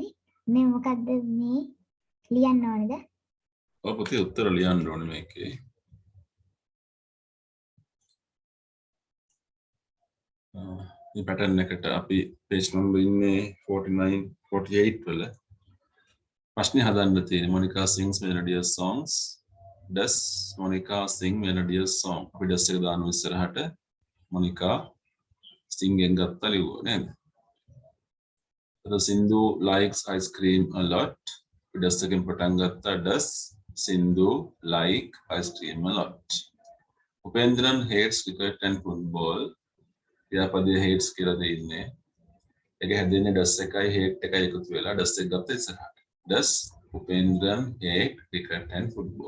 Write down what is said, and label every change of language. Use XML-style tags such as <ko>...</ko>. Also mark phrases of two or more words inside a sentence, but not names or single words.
<si>මේ මොකක්ද මේ ලියන්න ඕනේද? ඔබ පුතේ උත්තර ලියන්න ඕනේ මේකේ. මේ පැටර්න් එකට අපි</si> <en>page number</en> <si>ඉන්නේ 49 48 වල. ප්‍රශ්නේ හදන්න තියෙන්නේ</si> <en>Monica sings melodious songs. Does Monica sing melodious song?</en> <si>අපි does එක දානවා ඉස්සරහට. Monica sing එකෙන් ගත්තා ලිව්වා නේද?</si> <en>Sindhu likes ice cream a lot.</en> <si>අපි does එකෙන් පටන් ගත්තා.</si> <en>Does Sindhu like ice cream a lot? Upendran hates cricket and football.</en> <si>ක්‍රියාපදයේ hates කියලා දෙන්නේ. ඒක හැදෙන්නේ does එකයි hate එකයි එකතු වෙලා does එක ගත්ත ඉස්සරහට.</si> <en>Does Upendran hate cricket and football?</en>